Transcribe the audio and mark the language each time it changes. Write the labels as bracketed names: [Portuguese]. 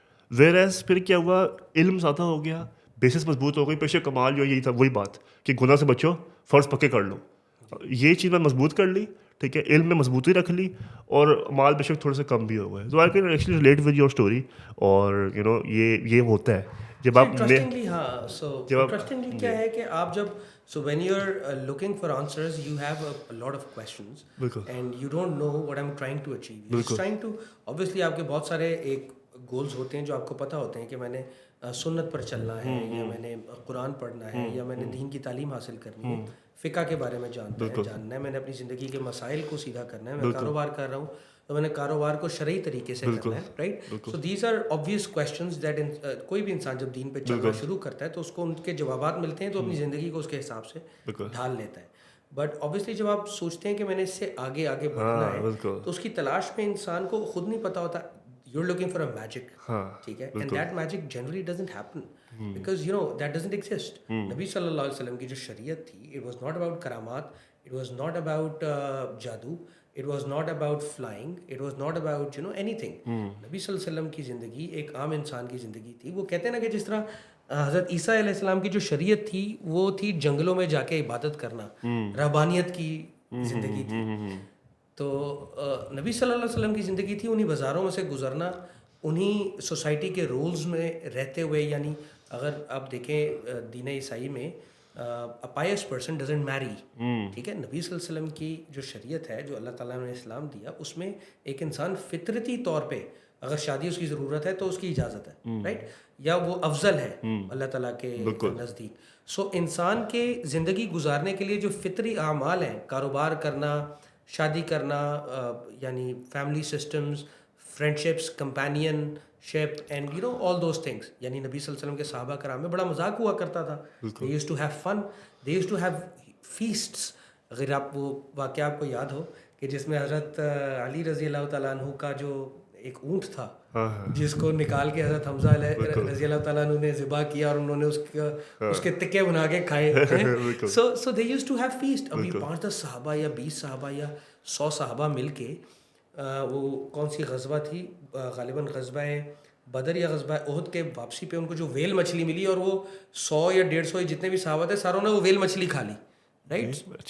[Urdu] Where as پھر کیا ہوا, علم زیادہ ہو گیا, بیسس مضبوط ہو گئی. پیشے کمال جو یہی تھا وہی بات کہ گناہ سے بچو, فرض پکے کر لو, یہ چیز میں مضبوط کر لی, ٹھیک ہے, علم میں مضبوطی رکھ لی, اور مال بے شک تھوڑے سے کم بھی ہو گئے. [English] تو I can actually relate with your story. [Urdu] اور یو نو یہ ہوتا ہے جب آپ [English] interestingly, ہاں, so interestingly [Urdu] کیا ہے کہ آپ جب [English] so when you're looking for answers you have a lot of questions and you don't know what I'm trying to achieve. You're just trying to, obviously [Urdu] آپ کے بہت سارے ایک گولز ہوتے ہیں جو آپ کو پتہ ہوتے ہیں کہ میں نے سنت پر چلنا ہے, یا میں نے قرآن پڑھنا ہے, یا میں نے دین کی تعلیم حاصل کرنی ہے, فقہ کے بارے میں جاننا ہے, میں نے اپنی زندگی کے مسائل کو سیدھا کرنا ہے, میں کاروبار کر رہا ہوں تو میں نے کاروبار کو شرعی طریقے سے کرنا ہے, right. [English] so these are obvious questions that [Urdu] کوئی بھی انسان جب دین پہ چلنا شروع کرتا ہے تو اس کو ان کے جوابات ملتے ہیں تو اپنی زندگی کو اس کے حساب سے ڈھال لیتا ہے. بٹ آبویسلی جب آپ سوچتے ہیں کہ میں نے اس سے آگے بڑھنا ہے تو اس کی تلاش میں انسان کو خود نہیں پتا ہوتا. [English] You're looking for a magic, [Urdu] ٹھیک ہے, [English] and that magic generally doesn't happen because you know that doesn't exist. [Urdu] نبی صلی اللہ علیہ وسلم کی جو شریعت تھی, [English] it was not about کرامات, it was not about جادو, it was not about flying, it was not about you know anything. [Urdu] نبی صلی اللہ علیہ وسلم کی زندگی ایک عام انسان کی زندگی تھی. وہ کہتے ہیں نا کہ جس طرح حضرت عیسیٰ علیہ السلام کی جو شریعت تھی وہ تھی جنگلوں میں جا کے عبادت کرنا, رہبانیت کی زندگی تھی. تو نبی صلی اللہ علیہ وسلم کی زندگی تھی انہی بازاروں میں سے گزرنا, انہی سوسائٹی کے رولز میں رہتے ہوئے. یعنی اگر آپ دیکھیں دین عیسائی میں [English] a pious person doesn't marry, [Urdu] ٹھیک ہے. نبی صلی اللہ علیہ وسلم کی جو شریعت ہے, جو اللہ تعالیٰ نے اسلام دیا, اس میں ایک انسان فطرتی طور پہ اگر شادی اس کی ضرورت ہے تو اس کی اجازت ہے, رائٹ, یا وہ افضل ہے اللہ تعالیٰ کے نزدیک. سو انسان کے زندگی گزارنے کے لیے جو فطری اعمال ہیں, کاروبار کرنا, شادی کرنا, یعنی family systems, friendships, companion ship, [English] And you know all those things. [Urdu] یعنی نبی صلی اللہ علیہ وسلم کے صحابہ کرام میں بڑا مذاق ہوا کرتا تھا. [English] They used to have fun, they used to have feasts. [Urdu] اگر آپ وہ واقعہ آپ کو یاد ہو کہ جس میں حضرت علی رضی اللہ تعالیٰ عنہ کا جو ایک اونٹ تھا جس کو نکال کے حضرت حمزہ رضی اللہ تعالیٰ عنہ نے ذبح کیا اور انہوں نے اس کے تکے بنا کے کھائے. [English] So they used to have feast. [Urdu] ابھی 5-10 صحابہ یا 20 صحابہ یا 100 صحابہ مل کے, وہ کون سی غزوہ تھی, غالباً غزوہ بدر یا غزوہ احد کے واپسی پہ ان کو جو ویل مچھلی ملی, اور وہ 100 یا 150 جتنے بھی صحابہ تھے ساروں نے وہ ویل مچھلی کھا لی, رائٹ.